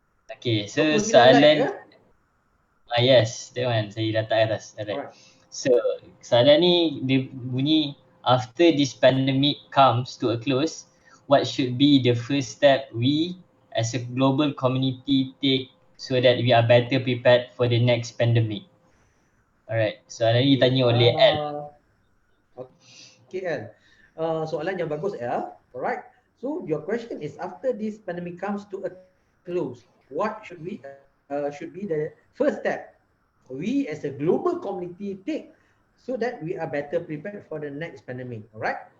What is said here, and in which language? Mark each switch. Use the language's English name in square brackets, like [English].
[English] Okay, so soalan yes, that one [Malay] saya letak atas. [English] Alright. So [Malay] soalan ni dia bunyi, [English] after this pandemic comes to a close, what should be the first step we as a global community take so that we are better prepared for the next pandemic? [Malay] Alright, soalan ni ditanya oleh L. Okay, L. Soalan yang bagus, L. Alright. [English] So your question is, after this pandemic comes to a close, what should be the first step we as a global community take so that we are better prepared for the next pandemic? Alright.